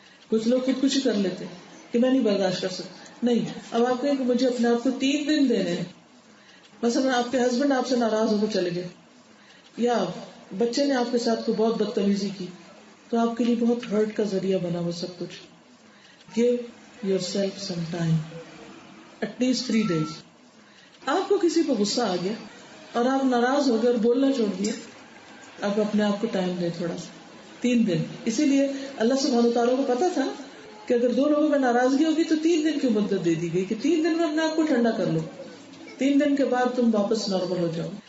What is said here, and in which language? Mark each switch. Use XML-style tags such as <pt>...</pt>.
<ur>کچھ لوگ خودکشی کر لیتے کہ میں نہیں برداشت کر سکتا. نہیں، اب آپ کہیں کہ مجھے اپنے آپ کو 3 دن دینے ہیں. مثلا آپ کے ہسبینڈ آپ سے ناراض ہو کے چلے گئے، یا بچے نے آپ کے ساتھ کوئی بہت بدتمیزی کی، تو آپ کے لیے بہت ہرٹ کا ذریعہ بنا وہ سب کچھ.</ur> <en>Give yourself some time, at least 3 days.</en> <ur>آپ کو کسی پہ غصہ آ گیا اور آپ ناراض ہو گئے اور بولنا چھوڑ دیا، آپ اپنے آپ کو ٹائم دیں تھوڑا سا، 3 دن. اسی لیے اللہ سبحانہ وتعالیٰ کو پتا تھا کہ اگر 2 لوگوں میں ناراضگی ہوگی تو 3 دن کی مدت دے دی گئی کہ 3 دن میں اپنے آپ کو ٹھنڈا کر لو، 3 دن کے بعد تم واپس نارمل ہو جاؤ.</ur>